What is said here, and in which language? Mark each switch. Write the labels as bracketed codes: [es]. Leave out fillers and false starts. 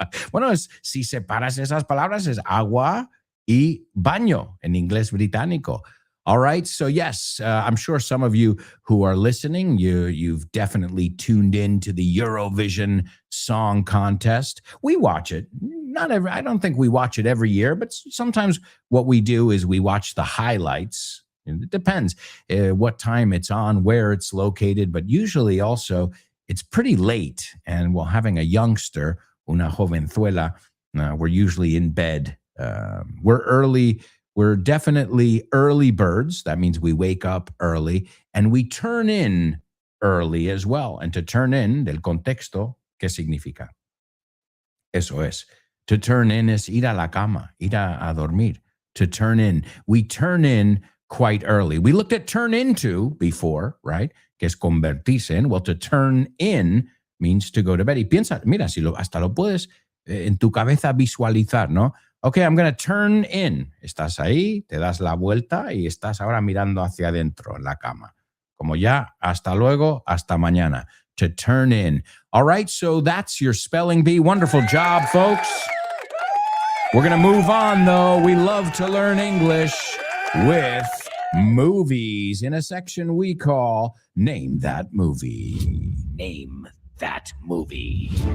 [es] Bueno, si separas esas palabras es agua y baño en inglés británico. [en] All right, so yes, I'm sure some of you who are listening, you've definitely tuned in to the Eurovision Song Contest. We watch it. I don't think we watch it every year, but sometimes what we do is we watch the highlights. It depends what time it's on, where it's located, but usually also it's pretty late. And while having a youngster, [es] una jovenzuela, [en] we're usually in bed. We're early. We're definitely early birds. That means we wake up early and we turn in early as well. And to turn in, [es] del contexto, ¿qué significa? Eso es. [en] To turn in is [es] ir a la cama, ir a dormir. [en] To turn in. We turn in quite early. We looked at turn into before, right? [es] Que es convertirse en. [en] Well, to turn in means to go to bed. [es] Y piensa, mira, si hasta lo puedes en tu cabeza visualizar, ¿no? Okay, [en] I'm going to turn in. [es] Estás ahí, te das la vuelta y estás ahora mirando hacia adentro en la cama. Como ya, hasta luego, hasta mañana. [en] To turn in. All right, so that's your spelling bee. Wonderful job, folks. We're going to move on, though. We love to learn English with movies in a section we call Name That Movie. Name That Movie.